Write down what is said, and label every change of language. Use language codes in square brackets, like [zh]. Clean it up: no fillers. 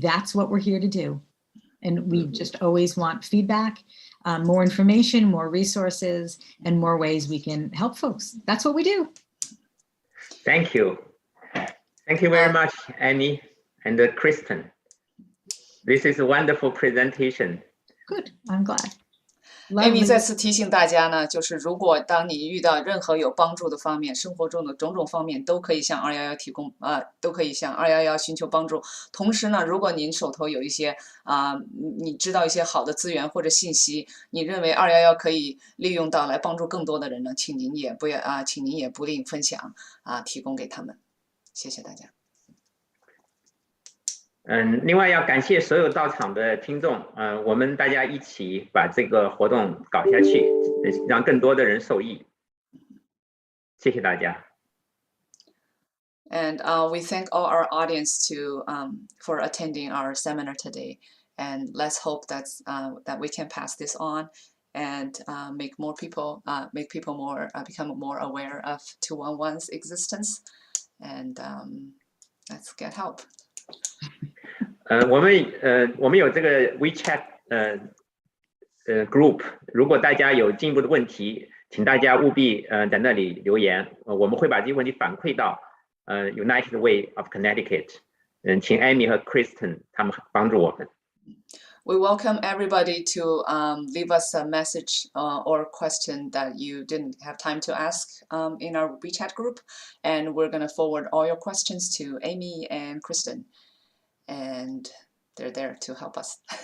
[en] That's what we're here to do. And we just always want feedback, more information, more resources, and more ways we can help folks. That's what we do. Thank you. Thank you very much, Amy and Kristen. This is a wonderful presentation. Good, I'm glad. [zh] Amy 再次提醒大家呢，就是如果当你遇到任何有帮助的方面，生活中的种种方面都可以向211提供都可以向211寻求帮助。同时呢，如果您手头有一些你知道一些好的资源或者信息，你认为211可以利用到来帮助更多的人呢，请您也不吝分享提供给他们。谢谢大家。另外要感谢所有到场的听众，我们大家一起把这个活动搞下去，让更多的人受益。谢谢大家。 [en] And we thank all our audience for attending our seminar today. And let's hope that we can pass this on and make people become more aware of 211's existence. And let's get help. [zh] 我们有这个 WeChat group， 如果大家有进一步的问题，请大家务必在那里留言，我们会把这些问题反馈到United Way of Connecticut， 请 Amy 和 Kristen 他们帮助我们。 [en] We welcome everybody to leave us a message or question that you didn't have time to ask in our WeChat group, and we're going to forward all your questions to Amy and Kristen. And they're there to help us.